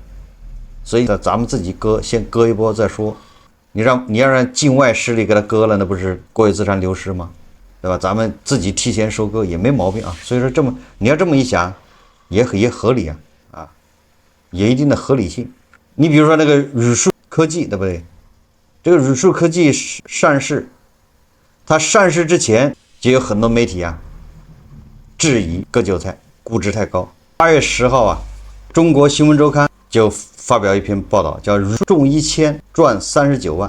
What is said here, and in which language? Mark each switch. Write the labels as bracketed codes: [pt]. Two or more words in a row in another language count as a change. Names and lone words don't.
[zh] 所以咱們自己先割一波再說，你要讓境外勢力給他割了，那不是國有資產流失嗎？對吧？咱們自己提前收割也沒毛病啊。所以說你要這麼一想，也合理啊，有一定的合理性。你比如說那個宇樹科技，對不對？這個宇樹科技上市，它上市之前就有很多媒體啊質疑割韭菜，估值太高。8月10號啊，中國新聞週刊就發表一篇報道，叫“中1000賺39萬”。